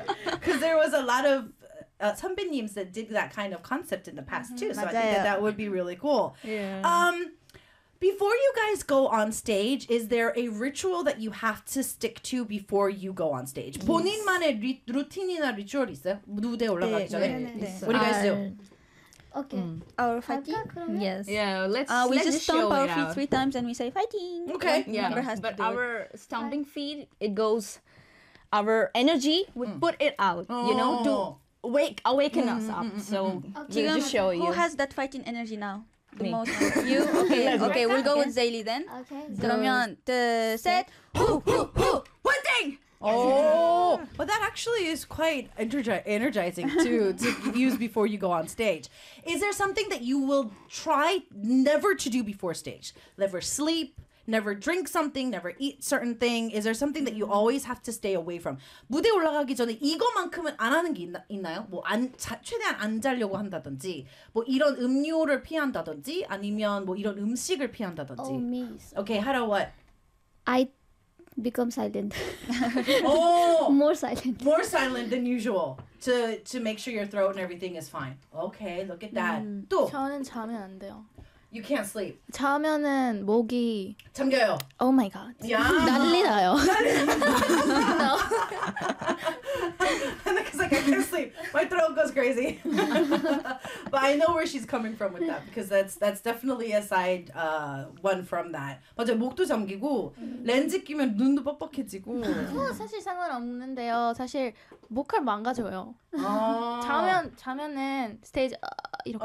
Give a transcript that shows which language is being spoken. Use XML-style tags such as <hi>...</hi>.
<en>Because there was a lot of 선배님s that did that kind of concept in the past too. So</en> <ko>맞아요.</ko> <en>I think that that would be really cool. Yeah. Before you guys go on stage, is there a ritual that you have to stick to before you go on stage? Yes.</en> <ko>본인만의 루틴이나 리추얼 있어요? 무대 올라가기 전에? 네, 네, 네.</ko> <en>What do you guys do? Okay. Our fighting?</en> <ko>할까,</ko> <en>yes. Yeah, let's show it out. We just stomp our feet 3 times and we say fighting. Okay. Yeah. But our stomping feet, it goes, our energy, we put it out, you know, to awaken us up. So we'll just show you. Who has that fighting energy now? Me. Most of you. Okay. Okay. We'll go with Zaylee then. Okay. So,</en> <ko>그러면</ko> <en>the set. Who? One thing. Oh, but that actually is quite energizing too, to use before you go on stage. Is there something that you will try never to do before stage? Never sleep, never drink something, never eat certain thing. Is there something that you always have to stay away from?</en> <ko>무대 올라가기 전에 이거만큼은 안 하는 게 있나요? 뭐 안 최대한 안 자려고 한다든지, 뭐 이런 음료를 피한다든지, 아니면 뭐 이런 음식을 피한다든지.</ko> <en>Oh, me. Okay, Hara, what? I become silent. Oh, more silent. More silent than usual to make sure your throat and everything is fine. Okay, look at that.</en> <ko>또 저는 잠이 안 돼요.</ko> <en>You can't sleep.</en> <ko>자면은 목이 잠겨요.</ko> <en>Oh my god. Yeah.</en> <ko>난리 나요.</ko> <en>No. And because like I can't sleep, my throat goes crazy. But I know where she's coming from with that because that's definitely a side one from that.</en> <ko>맞아, 목도 잠기고 렌즈 끼면 눈도 뻑뻑해지고. 사실 상관없는데요. 사실 목할 망가져요. 자면은 스테이지 이렇게.</ko>